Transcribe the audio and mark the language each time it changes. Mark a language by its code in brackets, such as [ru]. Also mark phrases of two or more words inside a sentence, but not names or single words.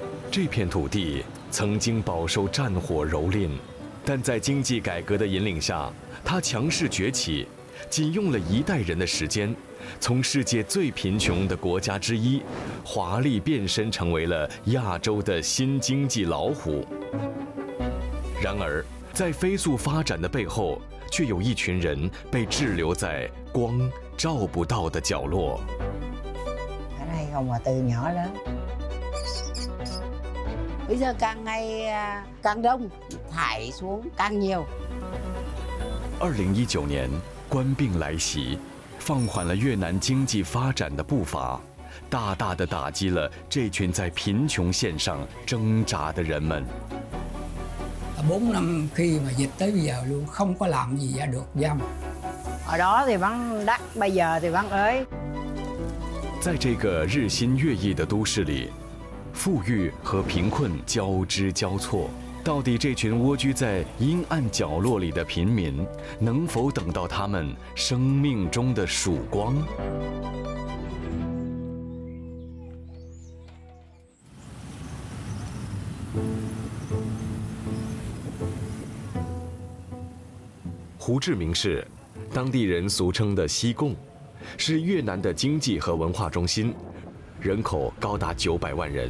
[zh] 这片土地曾经饱受战火蹂躏，但在经济改革的引领下，它强势崛起，仅用了1代人的时间，从世界最贫穷的国家之一，华丽变身成为了亚洲的新经济老虎。然而，在飞速发展的背后，却有一群人被滞留在光照不到的角落。 [vi] Ở đây không mà từ nhỏ lớn. Bây giờ càng ngày càng đông, thải xuống càng nhiều. [zh] 2019 年，官病来袭，放缓了越南经济发展的步伐，大大的打击了这群在贫穷线上挣扎的人们。 [vi] 4 năm khi mà dịch tới bây giờ luôn không có làm gì ra được dăm. Ở đó thì vẫn đắt, bây giờ thì vẫn ới. [zh] 在这个日新月异的都市里，富裕和贫困交织交错。到底这群蜗居在阴暗角落里的平民，能否等到他们生命中的曙光？胡志明市，当地人俗称的西贡，是越南的经济和文化中心，人口高达900万人。